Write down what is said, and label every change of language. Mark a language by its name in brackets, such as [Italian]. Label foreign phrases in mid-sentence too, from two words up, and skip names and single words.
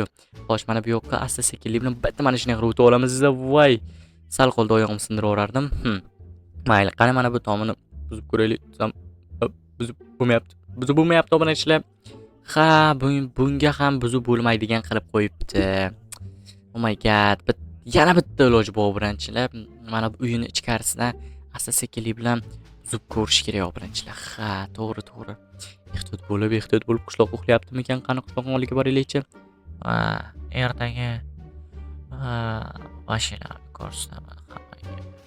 [Uzbek] Xo'sh, mana bu yoqqa asta-sekinlik bilan bitta mana shunday qilib o'tib olamiz. Voy, sal qoldi oyog'imni sindirib yuborardim. Mayli, qani mana bu tomini buzib ko'raylik. Buzib bo'lmayapti obunachilar. Ha, bunga ham buzib bo'lmaydigan qilib qo'yibdi. [English] Oh my god, [Uzbek] yana bitta iloj bor obunachilar. Mana bu uyini ichkarisidan asta-sekinlik bilan buzib ko'rish kerak obunachilar. Ha, to'g'ri. Ehtiyot bo'lib qishloq uxlayaptimikan? Qani qishloqning oldiga boraylikchi. Ertaga mashinani ko'rsataman hammaga.